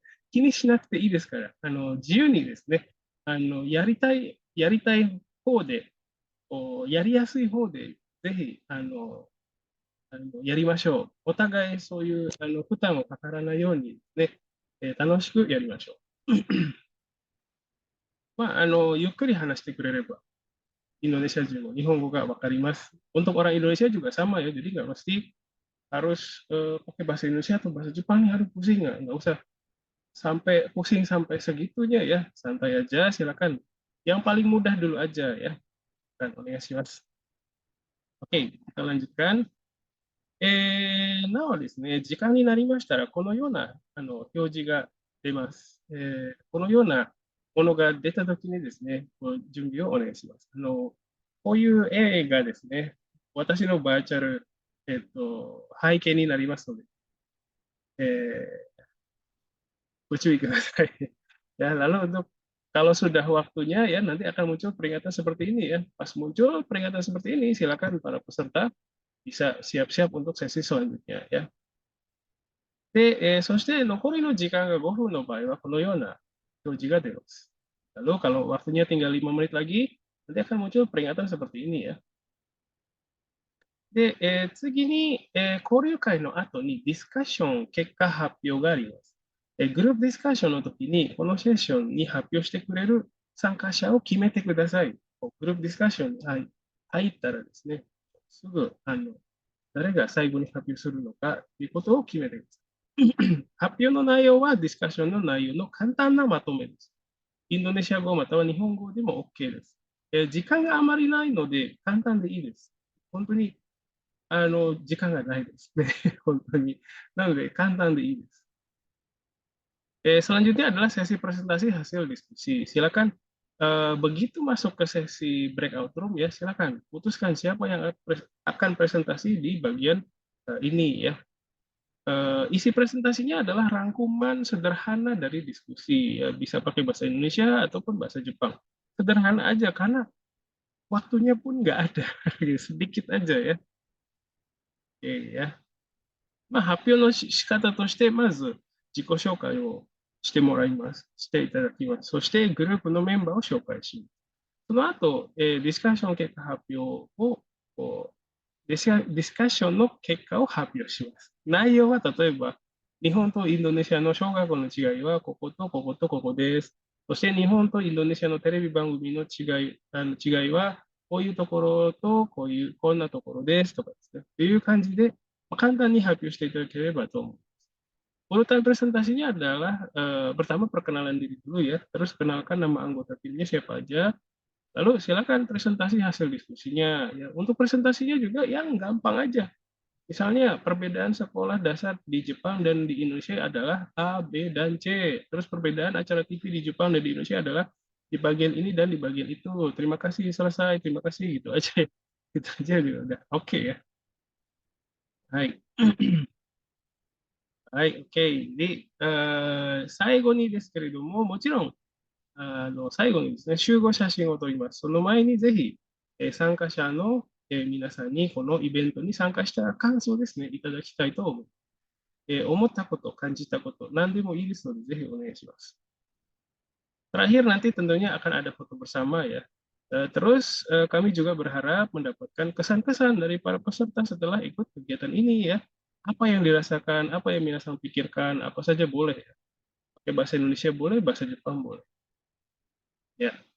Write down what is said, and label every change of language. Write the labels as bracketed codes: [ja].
[ja] 気にしなくていいですから、自由にですね、やりたい方で、やりやすい方で、ぜひ、やりましょう。お互いそういう負担をかからないようにね、楽しくやりましょう。まあ、ゆっくり話してくれれば、 [id] Indonesia juga, Nihongo nggak wakarimasu. Untuk orang Indonesia juga sama ya, jadi nggak mesti harus pakai bahasa Indonesia atau bahasa Jepang nih, harus pusing nggak usah sampai pusing sampai segitunya ya, santai aja, silakan. Yang paling mudah dulu aja ya, kan, [ja] onegaishimasu. [id] Oke, kita lanjutkan. [ja] なおですね、時間になりましたら、このような表示が出ます。このようなものが出たときにですね、準備をお願いします。こういう絵がですね、私のバーチャル、背景になりますので、ご注意ください。 [id] Ya, lalu untuk kalau sudah waktunya ya nanti akan muncul peringatan seperti ini ya. Pas muncul peringatan seperti ini, silakan para peserta bisa siap-siap untuk sesi selanjutnya ya. [ja] で、そして残りの時間が5分の場合は、このような表示が出ます。 [id] Lalu kalau waktunya tinggal 5 menit lagi, nanti akan muncul peringatan seperti ini ya. [ja] で、次に、交流会の後にディスカッション結果発表があります。グループディスカッションの時に、このセッションに発表してくれる参加者を決めてください。グループディスカッションに入ったらですね、すぐ誰が最後に発表するのかということを決めてください。発表の内容はディスカッションの内容の簡単なまとめです。インドネシア語または日本語でも OK です。時間があまりないので簡単でいいです。本当に時間がないですね。本当に。なので簡単でいいです。 [id] Selanjutnya adalah sesi presentasi hasil diskusi. Silakan begitu masuk ke sesi breakout room ya, silakan putuskan siapa yang akan presentasi di bagian ini ya. Isi presentasinya adalah rangkuman sederhana dari diskusi, ya, bisa pakai bahasa Indonesia ataupun bahasa Jepang. Sederhana aja karena waktunya pun nggak ada, sedikit aja ya. Oke ya. [ja] まあ、発表の仕方として、まず自己紹介をしてもらいます。していただきます。そしてグループのメンバーを紹介します。その後、ディスカッション結果発表をディスカッションの結果を発表します。内容は例えば、日本とインドネシアの小学校の違いはこことこことここです。そして日本とインドネシアのテレビ番組の違いは、こういうところとこんなところですとかですね。という感じで、簡単に発表していただければと思います。 [id] Urutan presentasinya adalah pertama perkenalan diri dulu ya, terus kenalkan nama anggota timnya siapa aja, lalu silakan presentasi hasil diskusinya. Ya, untuk presentasinya juga yang gampang aja. Misalnya perbedaan sekolah dasar di Jepang dan di Indonesia adalah A, B, dan C. Terus perbedaan acara TV di Jepang dan di Indonesia adalah di bagian ini dan di bagian itu. Terima kasih, selesai. Terima kasih, gitu aja. Gitu aja gitu. Udah oke ya. Hai. Hai, oke. [ja] Jadi, 最後にですけれども、もちろん最後にですね、集合写真を撮ります。その前にぜひ、参加者の、皆さんにこのイベントに参加した感想ですね、いただきたいと思う。思ったこと、感じたこと、何でもいいですので、ぜひお願いします。 [id] Terakhir nanti tentunya akan ada foto bersama ya. Terus kami juga berharap mendapatkan kesan-kesan dari para peserta setelah ikut kegiatan ini ya. Apa yang dirasakan, apa yang [ja] 皆さん [id] pikirkan, apa saja boleh ya. Pakai bahasa Indonesia boleh, bahasa Jepang boleh. Ya.